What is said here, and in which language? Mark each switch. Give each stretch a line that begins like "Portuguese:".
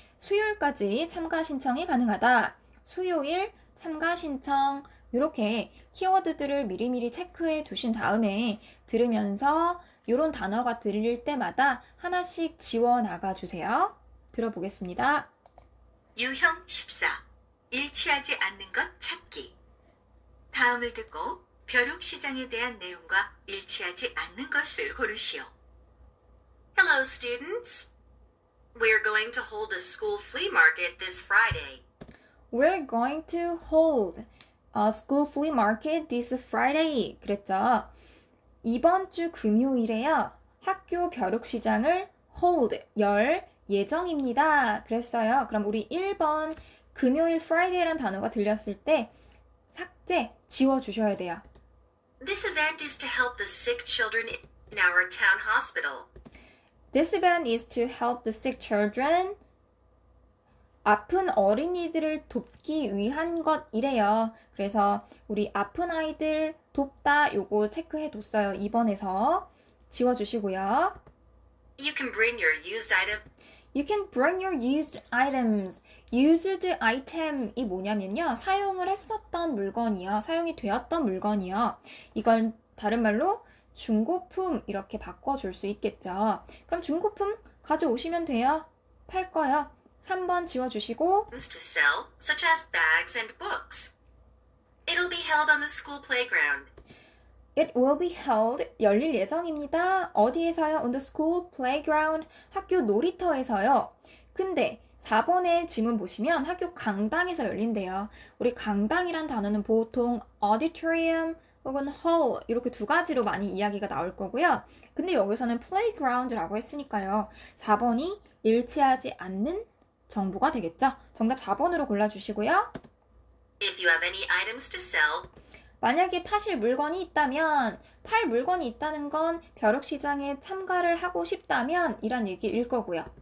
Korean: 수요일까지 참가 신청이 가능하다. 수요일 참가 신청 이렇게 키워드들을 미리미리 체크해 두신 다음에 들으면서 이런 단어가 들릴 때마다 하나씩 지워 나가 주세요. 들어보겠습니다. 유형 14. 일치하지 않는 것 찾기. 다음을 듣고 벼룩시장에 대한 내용과 일치하지 않는 것을 고르시오.
English: Hello, students. We're going to hold a school flea market this Friday. We're going to hold a school flea market this Friday.
Korean: 그랬죠. 이번 주 금요일에요. 학교 벼룩시장을 hold, 열 예정입니다. 그랬어요. 그럼 우리 1번 금요일 Friday라는 단어가 들렸을 때 삭제, 지워주셔야 돼요.
English: This event is to help the sick children in our town hospital. This event is to help the sick children.
Korean: 아픈 어린이들을 돕기 위한 것이래요. 그래서 우리 아픈 아이들 돕다 요거 체크해 뒀어요. 2번에서 지워주시고요.
English: You can bring your used item. You can bring your used items. Used item
Korean: 이 뭐냐면요. 사용을 했었던 물건이요. 사용이 되었던 물건이요. 이건 다른 말로 중고품 이렇게 바꿔줄 수 있겠죠. 그럼 중고품 가져오시면 돼요. 팔 거요. 3번 지워주시고
English: To sell, such as bags and books. It'll be held on the school playground. It will be held.
Korean: 열릴 예정입니다. 어디에서요?
English: On the school playground.
Korean: 학교 놀이터에서요. 근데 4번의 지문 보시면 학교 강당에서 열린대요. 우리 강당이란 단어는 보통 auditorium 혹은 hall 이렇게 두 가지로 많이 이야기가 나올 거고요. 근데 여기서는 playground라고 했으니까요. 4번이 일치하지 않는 정보가 되겠죠. 정답 4번으로 골라주시고요.
English: If you have any items to sell,
Korean: 만약에 파실 물건이 있다면 팔 물건이 있다는 건 벼룩시장에 참가를 하고 싶다면 이란 얘기일 거고요.